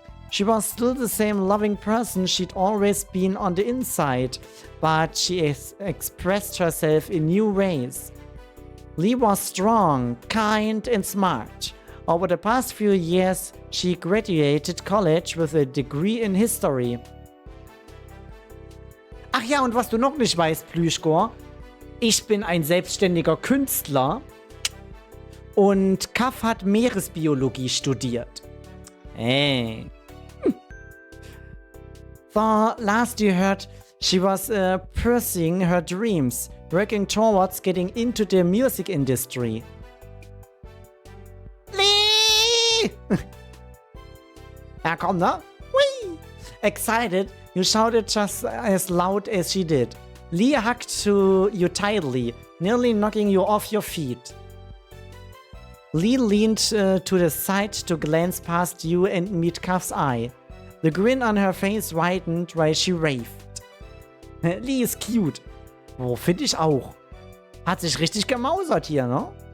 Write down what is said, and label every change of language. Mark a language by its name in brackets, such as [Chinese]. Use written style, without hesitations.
[English] She was still the same loving person she'd always been on the inside, but she expressed herself in new ways. Lee was strong, kind, and smart. Over the past few years, she graduated college with a degree in history. [German] Ach ja, und was du noch nicht weißt, Plüschgor, ich bin ein selbstständiger Künstler und Kaff hat Meeresbiologie studiert. [English] Hey. The last you heard, she was pursuing her dreams, working towards getting into the music industry. [German] Lee! Ja, komm, ne? Whee! [English] Excited, you shouted just as loud as she did. Lee hugged to you tightly, nearly knocking you off your feet. Lee leaned to the side to glance past you and meet Kaff's eye. The grin on her face widened while she raved. [German] Lee ist cute. Oh, finde ich auch. Hat sich richtig gemausert hier, ne?